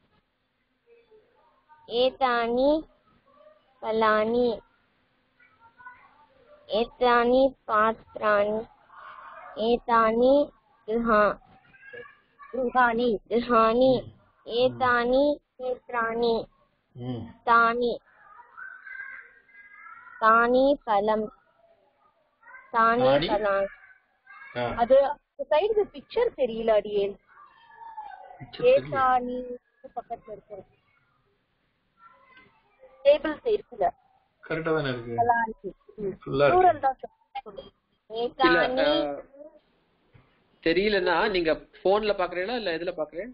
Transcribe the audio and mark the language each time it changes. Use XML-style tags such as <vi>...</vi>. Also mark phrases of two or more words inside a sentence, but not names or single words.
<sa>एतानि फलानि एतानि पात्राणि एतानि गृहाणि एतानि नेत्राणि. तानि फलम् तानि फलानि.</sa> <ta>அது</ta> <en>side-ல picture</en> <ta>தெரியல அடியேன். ஏதானி பக்கத்துல இருக்கு.</ta> <en>table side-ல</en> <ta>கரெக்ட்டா தான இருக்கு. ப்ளூரல் தான் ஏதானி தெரியலனா நீங்க போன்ல பாக்குறீங்களா இல்ல எதுல பாக்குறீங்க?</ta>